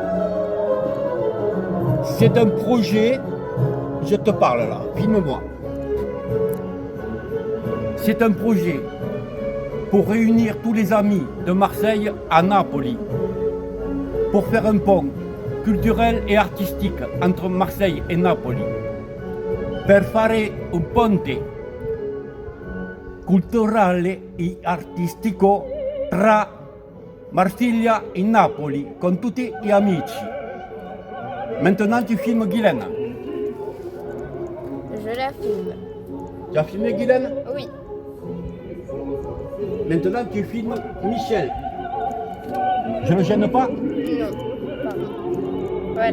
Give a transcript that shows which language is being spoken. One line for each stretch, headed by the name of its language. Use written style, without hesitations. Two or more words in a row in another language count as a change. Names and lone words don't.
French: C'est un projet, je te parle là, filme-moi. C'est un projet pour réunir tous les amis de Marseille à Napoli, pour faire un pont culturel et artistique entre Marseille et Napoli,
Italian: per fare un ponte culturale e artistico tra Marsiglia et Napoli con tutti gli amici.
French: Maintenant tu filmes Guylaine. Je la filme. Tu as filmé Guylaine? Oui. Maintenant tu filmes Michel. Je ne gêne pas? Non. Pardon. Voilà.